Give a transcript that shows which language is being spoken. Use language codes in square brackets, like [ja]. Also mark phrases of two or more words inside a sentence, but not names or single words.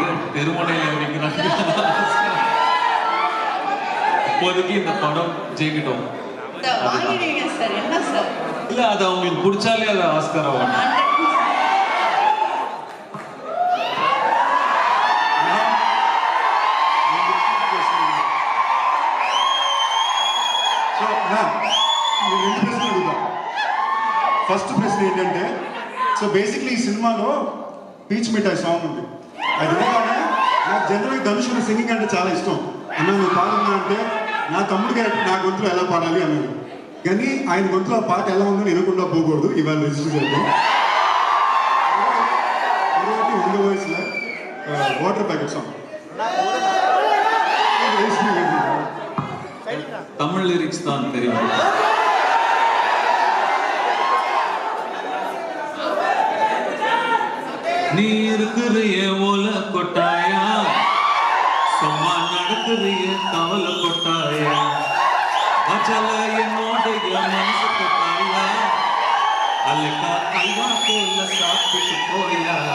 [ta] தெருமுனையில் இருக்கிறாங்க. இப்போதைக்கு இந்த படம் ஜெயிக்கிட்டோம். இல்ல அது அவங்களுக்கு பிடிச்சாலே அது ஆஸ்கார் அவார்ட். [te] ఫస్ట్ ప్రశ్న ఏంటంటే, [en] so basically [te] ఈ సినిమాలో పీచ్ మిఠాయి సాంగ్ ఉంది. అది వినగానే నాకు జనరల్గా ధనుష్ సింగింగ్ అంటే చాలా ఇష్టం. అన్న నువ్వు పాడున్నా అంటే నా తమ్ముడికి నా గొంతులో ఎలా పాడాలి అన్నాడు. కానీ ఆయన గొంతులో ఆ పాట ఎలా ఉందో వినకుండా పోకూడదు. ఇవాళ రిజిస్టర్ చేద్దాం. ఉండే వాయిస్లో వాటర్ ప్యాకెట్ సాంగ్ [ta] தமிழ் லிரிக்ஸ் தான் தெரியும். நீ இருக்கிறிய ஓல கொட்டாயா, சும்மா நடக்கிறிய கவல கொட்டாயா, அச்சல என்னோடைய மனசு கொட்டாயா, அல்கா அல்வா போல சாப்பிட்டு போயா,